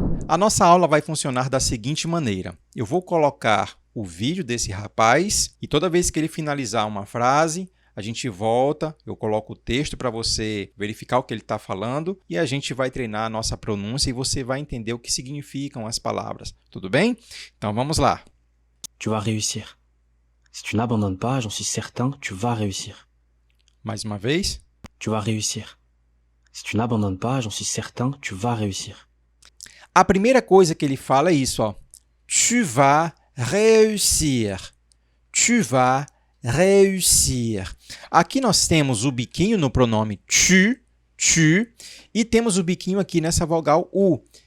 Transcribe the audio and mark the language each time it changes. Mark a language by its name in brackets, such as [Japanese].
[Portuguese] A nossa aula vai funcionar da seguinte maneira: eu vou colocar o vídeo desse rapaz e toda vez que ele finalizar uma frase, a gente volta, eu coloco o texto para você verificar o que ele está falando e a gente vai treinar a nossa pronúncia e você vai entender o que significam as palavras. Tudo bem? Então vamos lá. [French] Tu vas réussir. Si tu n'abandonnes pas, j'en suis certain, tu vas réussir. [Portuguese] Mais uma vez. [French] Tu vas réussir. Si tu n'abandonnes pas, j'en suis certain, tu vas réussir. [Portuguese] A primeira coisa que ele fala é isso, ó. [French] Tu vas réussir. Tu vas réussir. [Portuguese] Aqui nós temos o biquinho no pronome tu, e temos o biquinho aqui nessa vogal U.